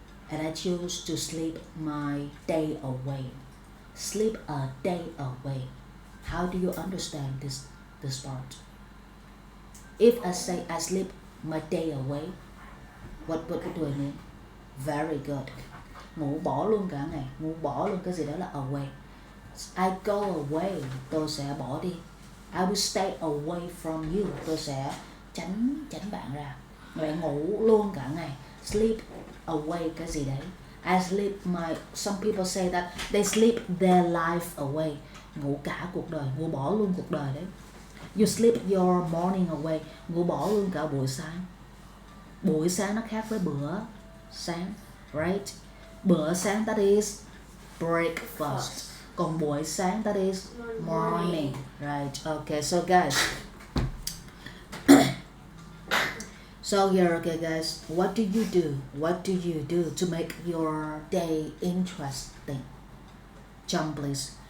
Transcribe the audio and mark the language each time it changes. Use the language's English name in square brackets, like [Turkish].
[English] And I choose to sleep my day away. Sleep a day away. How do you understand this part? If I say I sleep my day away, what do I mean? Very good. [Vietnamese] Ngủ bỏ luôn cả ngày, ngủ bỏ luôn cái gì đó là away. [English] I go away, [Vietnamese] tôi sẽ bỏ đi. [English] I will stay away from you, [Vietnamese] tôi sẽ tránh bạn ra. Vậy ngủ luôn cả ngày, sleep away cái gì đấy. [English] I sleep some people say that they sleep their life away. [Vietnamese] Ngủ cả cuộc đời, ngủ bỏ luôn cuộc đời đấy. [English] You sleep your morning away, [Vietnamese] ngủ bỏ luôn cả buổi sáng. Buổi sáng nó khác với bữa sáng, right? Bữa sáng [English] that is breakfast. [Vietnamese] Còn buổi sáng [English] that is morning, right? Okay, so guys. So here, okay guys, what do you do? What do you do to make your day interesting? Jump please.